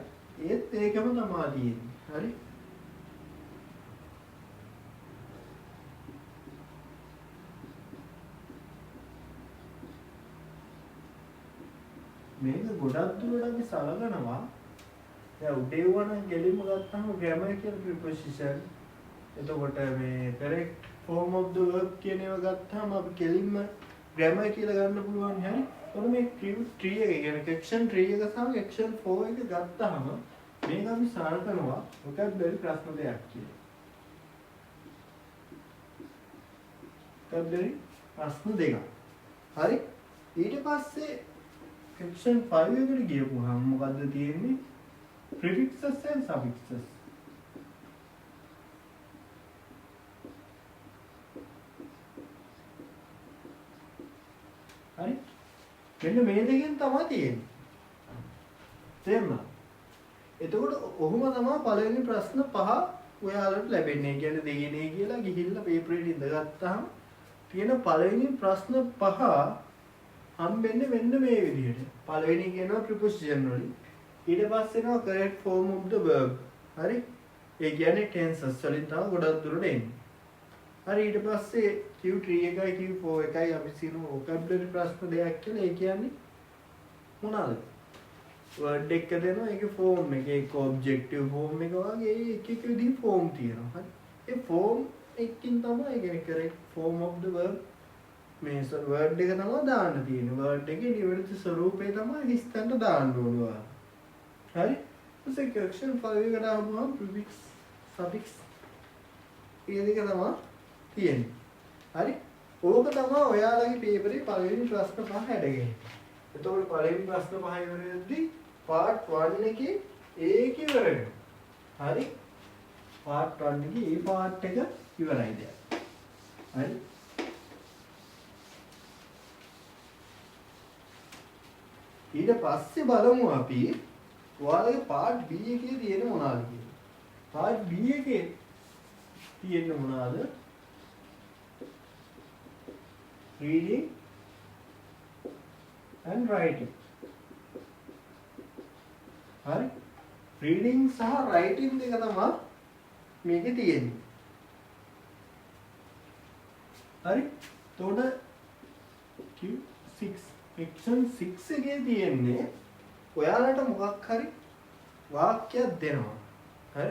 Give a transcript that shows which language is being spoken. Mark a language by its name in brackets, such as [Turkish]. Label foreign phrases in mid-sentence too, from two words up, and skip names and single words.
[Sinhala] ඒත් ඒකම තමයි තියෙන්නේ. හරි? මේක ගොඩක් දුරට අපි සලකනවා. දැන් උඩේ වුණා ගෙලින්ම ගත්තාම grammar කියලා preposition. එතකොට මේ [English] correct form of the verb [Sinhala] කියන ඒවා ගත්තාම අපි ගෙලින්ම grammar කියලා ගන්න පුළුවන්. හරි? එතකොට මේ tree එක කියන්නේ section 3 එක සහ section 4 එක ගත්තාම මේක අපි සලකනවා vocabulary ප්‍රශ්න දෙකක් කියලා. vocabulary ප්‍රශ්න දෙකක්. හරි? ඊට පස්සේ section 5 එකට ගියපුවාම මොකද්ද තියෙන්නේ? [English] prefixes and suffixes. [Sinhala] හරි? මෙන්න මේ දෙකෙන් තමයි තියෙන්නේ. තේරුණා? එතකොට ඔහොම තමයි පළවෙනි ප්‍රශ්න පහ ඔයාලට ලැබෙන්නේ. කියන්නේ දෙගිනේ කියලා ගිහිල්ලා පේපර් එකට ඉඳගත්තාම තියෙන පළවෙනි ප්‍රශ්න පහ හම්බෙන්නේ මෙන්න මේ විදිහට. පළවෙනි කියනවා preposition වලින්. ඊට පස්සේ එනවා [English] correct form of the verb. [Sinhala] හරි? ඒ කියන්නේ tenses වලින් තමයි ගොඩක් දුරට එන්නේ. හරි ඊට පස්සේ Q3 එකයි Q4 එකයි අපි සිනු vocabulary ප්‍රශ්න දෙකක් කියලා. ඒ කියන්නේ මොනවාද? word එක දෙනවා ඒකේ form එක ඒක [English] objective form [Sinhala] එක වගේ එක එක විදිහේ form තියෙනවා. හරි? ඒ form එකකින් තමයි ඒ කියන්නේ [English] correct form of the verb [Sinhala] මේ word එක තමයි දාන්න තියෙන්නේ. word එකේ නිවැරදි ස්වරූපය තමයි හිස්තැනට දාන්න ඕනවා. හරි? ඊට section 5 එකට ආවම [English] prefix suffix [Sinhala] ඒ දෙක තමයි තියෙන්නේ. හරි? ඕක තමයි ඔයාලගේ පේපරේ පළවෙනි ප්‍රශ්න පහ හැඩගන්නේ. එතකොට පළවෙනි ප්‍රශ්න පහ ඉවරෙද්දී part 1 එකේ ඒක ඉවර වෙනවා. හරි? part 1 එකේ ඒ part එක ඉවරයි දැන්. හරි? ඊට පස්සේ බලමු අපි ඔයාලගේ part B එකේ තියෙන මොනවාද කියලා. part B එකේ තියෙන මොනවාද? [English] reading and writing. [Sinhala] හරි? reading සහ writing දෙක තමයි මේකේ තියෙන්නේ. හරි? එතකොට Q6 section 6 එකේ තියෙන්නේ ඔයාලට මොකක් හරි වාක්‍යයක් දෙනවා. හරි?